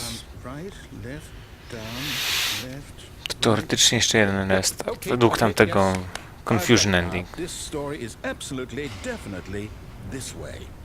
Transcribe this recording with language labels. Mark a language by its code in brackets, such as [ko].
[en] Down, right, left, down, left. [pl] to teoretycznie jeszcze jeden restart. Według tamtego [en] confusion ending. This story is absolutely, definitely this way.